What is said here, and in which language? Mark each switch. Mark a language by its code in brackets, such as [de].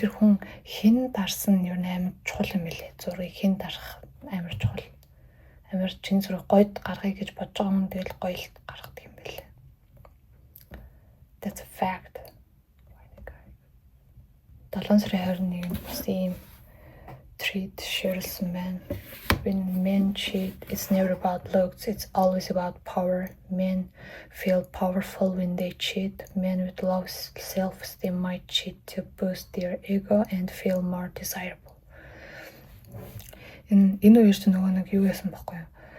[mn] Тэр хүн хэн дарсан нь ер нь амар чухал юм билээ. Зургийг хэн дарах амар чухал. Амар чиний зураг гойд гаргая гэж бодож байгаа юм тэгэл гоё л гаргадаг юм билээ. [en] That's a fact. [mn] 7 сарын 21-нд бас ийм treat ширэлсэн байна. [en] When men cheat, it's never about looks, it's always about power. Men feel powerful when they cheat. Men with low self-esteem might cheat to boost their ego and feel more desirable. [mn] Энэ үеэр чинь нөгөө нэг юу яасан байхгүй юу?